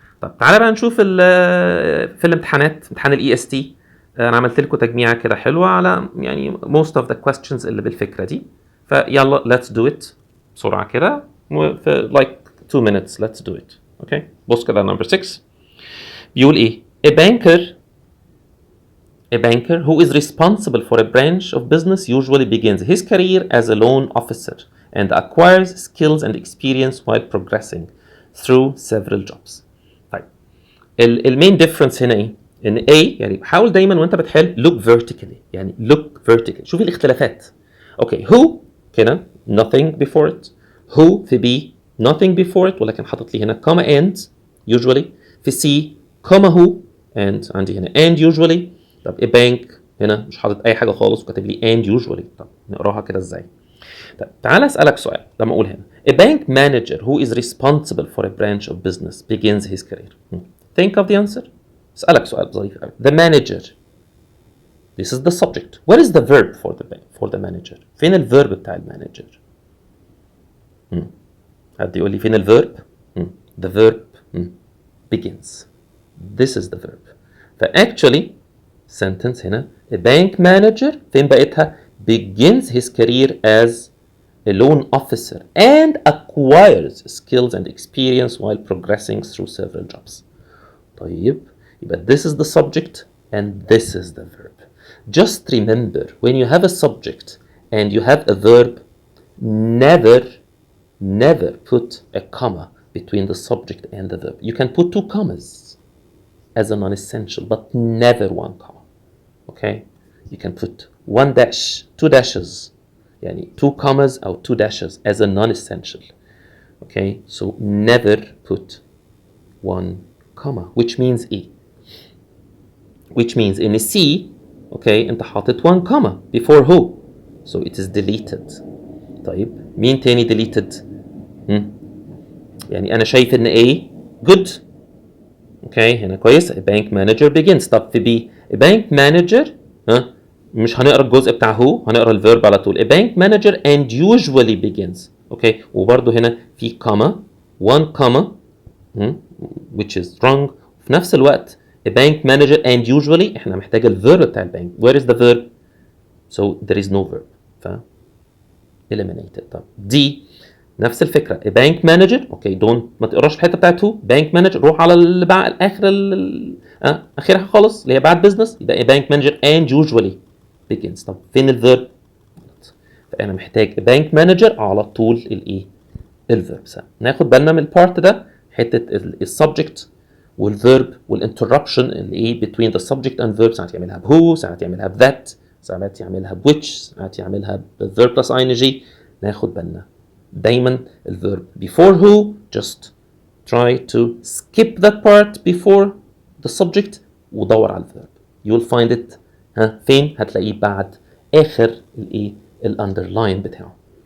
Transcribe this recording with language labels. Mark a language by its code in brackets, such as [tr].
[ar] طب تعالى بقى نشوف في الامتحانات امتحان الاي اس تي. انا عملت لكم تجميعه كده حلوه على يعني [en] most of the questions [ar] اللي بالفكره دي. فيلا [en] let's do it [ar] بسرعه كده في [en] like 2 minutes let's do it. Okay, [ar] بص كده [en] number 6 [ar] بيقول ايه؟ [en] A banker who is responsible for a branch of business usually begins his career as a loan officer and acquires skills and experience while progressing through several jobs. [ar] طيب المين [en] difference [ar] هنا ايه؟ ان A يعني حاول دايما وانت بتحل [en] look vertically [ar] يعني look vertically شوف الاختلافات. [en] okay who [ar] كده [en] nothing before it. who في B nothing before it [ar] ولكن حاطط لي هنا [en] comma and usually. في C comma who and [ar] عندي هنا [en] and usually. [ar] طب [en] a bank [ar] هنا مش حاطط اي حاجه خالص وكاتب لي [en] and usually. [ar] طب نقراها كده ازاي؟ طب تعال اسالك سؤال لما اقول هنا [en] a bank manager who is responsible for a branch of business begins his career. Think of the answer. [ar] اسالك سؤال ظريف قوي. [en] The manager. This is the subject. What is the verb for the manager? [ar] فين الفيرب بتاع المانجر؟ حد يقول لي فين الفيرب؟ [en] The verb begins. This is the verb. فactually sentence هنا a bank manager [ar] فين بقيتها [en] begins his career as a loan officer and acquires skills and experience while progressing through several jobs. [ar] طيب يبقى [en] this is the subject and this is the verb. Just remember when you have a subject and you have a verb, never put a comma between the subject and the verb. You can put 2 commas as a non-essential but never 1 comma. Okay, you can put 1 dash 2 dashes [ar] يعني [en] 2 commas or 2 dashes as a non-essential. Okay, so never put 1 comma which means E, which means in a C okay [ar] انت حاطط [en] 1 comma before who so it is deleted. [ar] طيب مين تاني [en] deleted؟ [ar] يعني انا شايف ان [en] A good. [ar] اوكي هنا كويس. [en] A bank manager begins. [ar] طب في B [en] a bank manager [ar] مش هنقرا الجزء بتاع هو هنقرا الفيرب على طول. [en] A bank manager and usually begins. Okay [ar] وبرده هنا في [en] comma 1 comma which is wrong. [ar] في نفس الوقت [en] a bank manager and usually [ar] احنا محتاج الفيرب بتاع البنك. [en] Where is the verb? So there is no verb. ف eliminated. [ar] طب D نفس الفكره [en] a bank manager [ar] اوكي ما تقراش الحته بتاعته bank manager روح على اللي بعد اخر اخرها خالص اللي هي بعد business يبقى [en] a bank manager and usually begins. [ar] طب فين الفيرب؟ فانا محتاج [en] a bank manager [ar] على طول الايه الفيرب. ناخد بالنا من البارت ده حته السبجكت والفيرب والانتربشن اللي ايه [en] between the subject and verb. [ar] ساعات يعملها بهو ساعات يعملها بذات ساعات يعملها بwhich ساعات يعملها بالverb plus ing. ناخد بالنا دايما الفيرب [en] before who just try to skip that part before the subject [ar] ودور على الفيرب. [en] you'll find it [ar] فين؟ هتلاقيه بعد اخر الايه الاندرلاين بتاعه.